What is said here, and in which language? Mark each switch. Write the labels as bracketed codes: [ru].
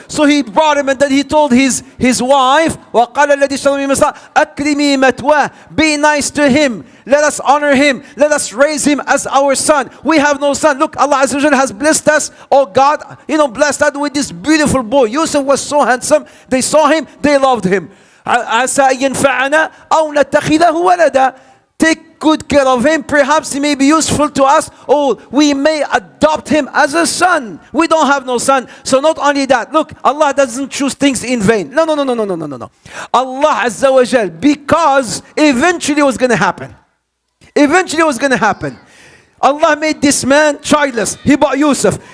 [en] So he brought him, and then he told his wife, [ar] وَقَالَ الَّذِي اشْتَرَاهُ مِن مِصْرَ أَكْرِمِي مَثْوَاهُ, [en] be nice to him. Let us honor him. Let us raise him as our son. We have no son. Look, Allah Azza wa Jalla has blessed us. Oh God, blessed us with this beautiful boy. Yusuf was so handsome. They saw him. They loved him. [ar] عسى أن ينفعنا أو نتخذه ولدا. [en] Take good care of him. Perhaps he may be useful to us, or we may adopt him as a son. We don't have no son. So not only that, look, Allah doesn't choose things in vain. No. Allah Azza wa Jal, because eventually it was going to happen. Eventually it was going to happen. Allah made this man childless. He brought Yusuf.